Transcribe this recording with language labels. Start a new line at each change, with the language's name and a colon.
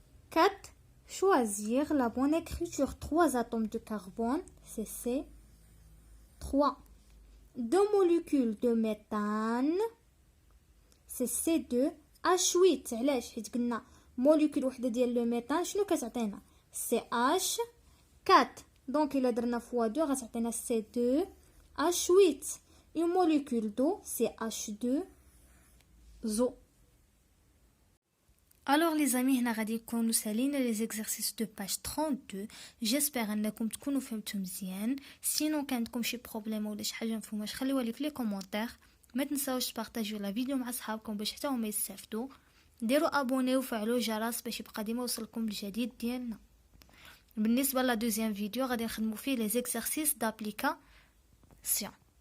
French: 4. Choisir la bonne écriture. 3 atomes de carbone, c'est C3. 2 molécules de méthane, c'est C2H8.
Arabic: علاش؟ حيت قلنا molécule وحده ديال لو ميثان شنو كتعطينا؟ CH4. دونك الا درنا فوا 2 غتعطينا C2H8.
French: Une molécule d'eau, c'est H2O. Alors les amis,
Arabic: هنا غادي نكونوا سالينا
French: les exercices de page 32. J'espère
Arabic: انكم تكونوا فهمتوا مزيان. سينو كانتكم شي بروبليم ولا شي حاجه مفهوماش خليوها لي في لي كومونتير. ما تنساوش تبارطاجيو لا فيديو مع صحابكم باش حتى هما يستافدوا. ديروا ابوني وفعلوا الجرس باش يبقى ديما يوصلكم الجديد ديالنا. بالنسبه لا دوزيام فيديو غادي نخدموا فيه
French: les exercices d'application.